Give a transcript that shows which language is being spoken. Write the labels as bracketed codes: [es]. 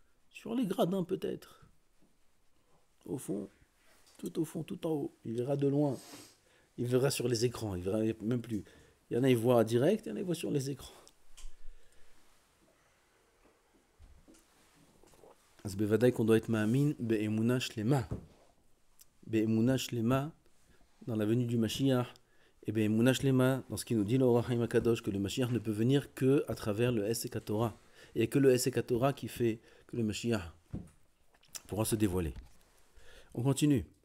[fr] Sur les gradins peut-être. Au fond, tout en haut. Il verra de loin. Il verra sur les écrans. Il verra même plus. Il y en a, ils voient direct, il y en a, ils voient sur les écrans. [he] אז בוודאי [fr] qu'on doit être [he] מאמין באמונה שלמה. באמונה שלמה, [fr] dans la venue du Mashiach, et באמונה שלמה, dans ce qui nous dit l'Or HaChaim HaKadosh, que le Mashiach ne peut venir que à travers le Hesek HaTorah. Il n'y a que le Hesek HaTorah qui fait que le Mashiach pourra se dévoiler. On continue.